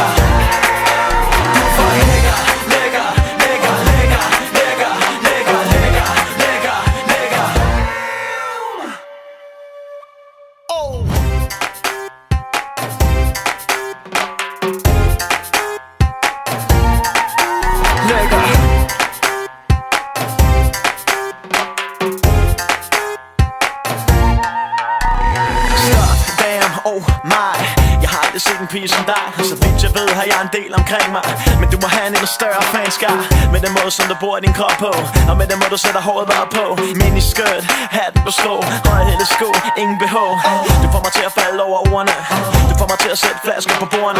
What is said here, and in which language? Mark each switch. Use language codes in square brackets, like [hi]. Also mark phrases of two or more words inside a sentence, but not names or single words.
[da] Du er for lækker, lækker, lækker, lækker, lækker, lækker, lækker, lækker, lækker. Lækker. [en] Stop, damn, oh my. [da] Jeg har aldrig set en pige som dig. Så vidt jeg ved har jeg en del omkring mig, men du må have en endnu større fanskar. Med den måde som du bruger din krop på, og med den måde du sætter håret bare på. Miniskirt, hatten på sko, højhælede sko, ingen BH. Du får mig til at falde over ordene, du får mig til at sætte flasker på bordene.